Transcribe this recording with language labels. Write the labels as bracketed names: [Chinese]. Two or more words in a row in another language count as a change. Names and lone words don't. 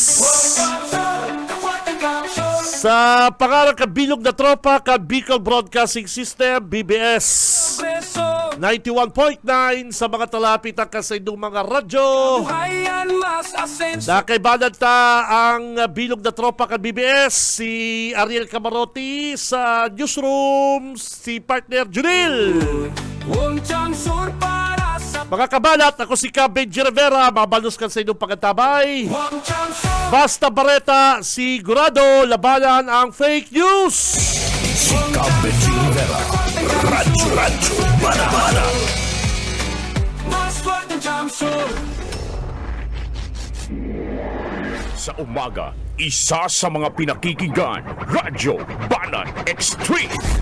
[Bikol] Sa pangarang kabilog na tropa, Bicol Broadcasting System, BBS 91.9 sa mga talapitang kasaydong mga radyo. Nakaibanan ta ang bilog na tropa kan BBS, si Ariel Camarote sa newsroom, si partner Junil. Mga kabalat, ako si Cab Benji Rivera, mabaluskan sa inyong pagkatabay. Basta Bareta, sigurado, labanan ang [English] fake news. [Bikol] Si Cab Benji Rivera. Radyo Bana. [Filipino] Sa umaga, isa sa mga pinakikinggan, Radyo Banan Extreme.